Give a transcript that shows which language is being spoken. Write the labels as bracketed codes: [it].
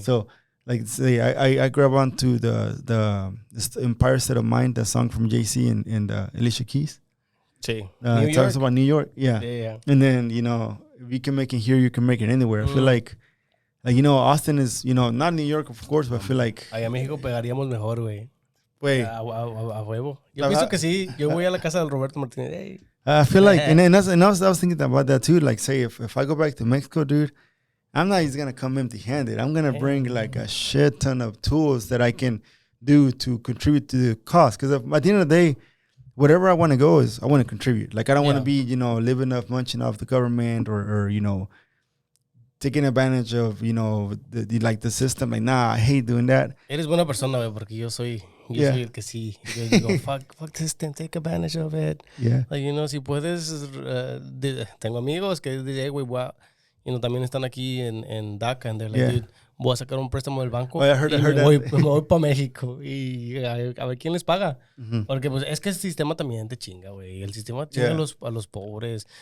[en] So, like, say, I grab onto the Empire State of Mind, the song from Jay-Z and Alicia Keys. Sí. It talks about New York. Yeah. And then, you know, if you can make it here, you can make it anywhere. I feel like, you know, Austin is, you know, not New York, of course, but I feel like... [es] Allá en México pegaríamos mejor, güey. Güey. A huevo. Yo pienso que sí. Yo voy a la casa del Roberto Martínez. [en] Hey. I feel like, and I was thinking about that too. Like, say, if I go back to Mexico, dude, I'm not just going to come empty-handed. I'm going to bring, like, a shit ton of tools that I can do to contribute to the cost. Because at the end of the day, whatever I want to go is, I want to contribute. Like, I don't want to be, you know, living off, munching off the government or you know, taking advantage of, you know, the system. Like, nah, I hate doing that. [es] Eres buena persona, güey, porque yo soy el que sí. Yo digo, [en] fuck the system, take advantage of it. Yeah. Like, you know, [es] si puedes, tengo amigos que dicen, güey, you know, también están aquí en DACA, [en] and they're like, dude, [es] voy a sacar un préstamo del banco. [en] I heard [es] me voy para México y a ver quién les paga. Porque pues es que el sistema también te chinga, güey. El sistema chinga a los pobres.